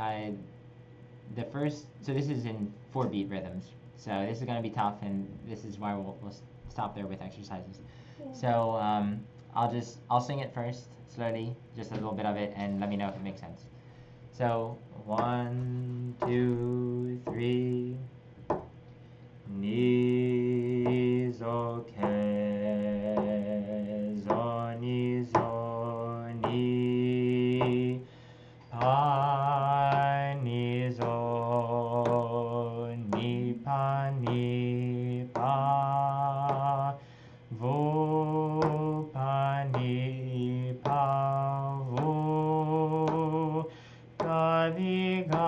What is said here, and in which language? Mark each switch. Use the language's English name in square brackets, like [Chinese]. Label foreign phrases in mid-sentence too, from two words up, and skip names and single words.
[English] So this is in 4-beat rhythms. So this is gonna be tough, and this is why we'll stop there with exercises. So I'll sing it first, slowly, just a little bit of it, and let me know if it makes sense. So 1, 2, 3. Ni zo ke zo ni pa ni zo ni pa vo pa ni pa vo ga di